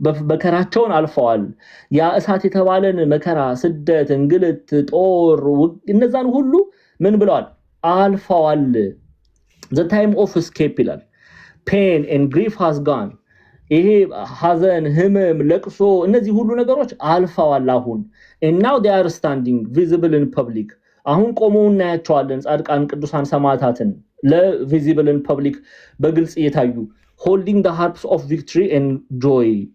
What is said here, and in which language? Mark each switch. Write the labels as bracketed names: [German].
[Amharic] በከራቸውን አልፈዋል። ያ እሳት የተባለን መከራ፣ ስደት፣ እንግልት፣ ጦር እነዛን ሁሉ ምን ብለዋል? አልፈዋል። [English] The time of escape [Amharic] ይላል። [English] Pain and grief has gone. [Amharic] ይሄ ሐዘን፣ ህመም፣ ለቅሶ እነዚህ ሁሉ ነገሮች አልፈዋል አሁን [English] and now they are standing visible in public. [Amharic] አሁን ቆመው እናያቸዋለን ጻድቃን ቅዱሳን ሰማዕታትን ለቪዚብል [English] in public [Amharic] በግልጽ እየታዩ [English] holding the harps of victory and joy.